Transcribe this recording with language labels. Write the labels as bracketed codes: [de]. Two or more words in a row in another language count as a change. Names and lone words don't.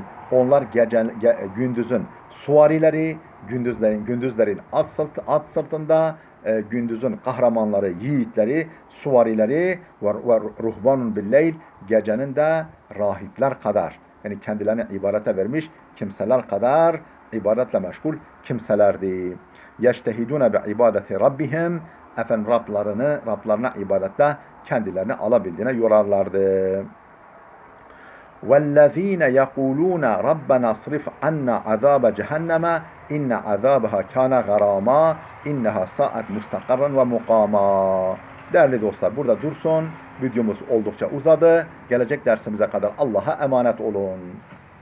[tr] Onlar gündüzün suvarileri, gündüzlerin at sırtında, gündüzün kahramanları, yiğitleri, suvarileri, [ar] وَرُهْبَانٌ بِاللَّيْلِ, [tr] gecenin de rahipler kadar, yani kendilerini ibadete vermiş kimseler kadar ibadetle meşgul kimselerdi. [ar] يَجْتَهِدُونَ بِعِبَادَةِ رَبِّهِمْ, [tr] efendim Rablarına ibadette kendilerini alabildiğine yorarlardı. [ar] وَالَّذ۪ينَ يَقُولُونَ رَبَّنَا صْرِفْ عَنَّا عَذَابَ جَهَنَّمَ اِنَّ عَذَابَهَا كَانَ غَرَامًا اِنَّهَا سَاءَتْ مُسْتَقَرًّا وَمُقَامًا. [tr] Değerli dostlar, burada dursun. Videomuz oldukça uzadı. Gelecek dersimize kadar Allah'a emanet olun.